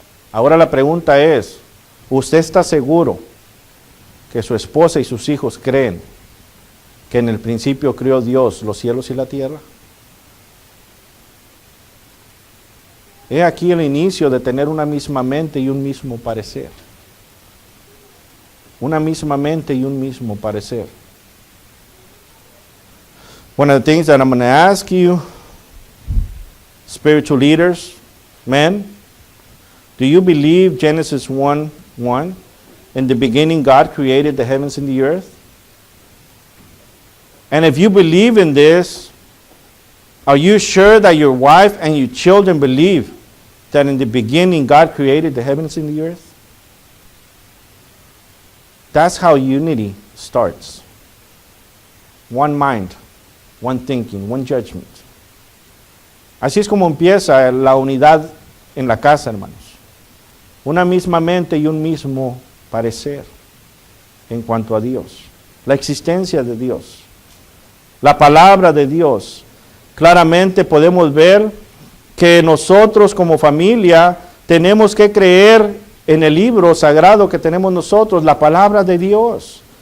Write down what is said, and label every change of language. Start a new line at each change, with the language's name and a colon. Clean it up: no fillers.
Spanish: Ahora la pregunta es, ¿usted está seguro que su esposa y sus hijos creen que en el principio creó Dios los cielos y la tierra? He aquí el inicio de tener una misma mente y un mismo parecer. Una misma mente y un mismo parecer.
English: One of the things that I'm going to ask you, spiritual leaders, men, do you believe Genesis 1:1? In the beginning God created the heavens and the earth? And if you believe in this, are you sure that your wife and your children believe that in the beginning God created the heavens and the earth? That's how unity starts. One mind, one thinking, one judgment.
Spanish: Así es como empieza la unidad en la casa, hermanos. Una misma mente y un mismo parecer en cuanto a Dios. La existencia de Dios. La palabra de Dios. Claramente podemos ver que nosotros como familia tenemos que creer en el libro sagrado que tenemos nosotros, la palabra de Dios.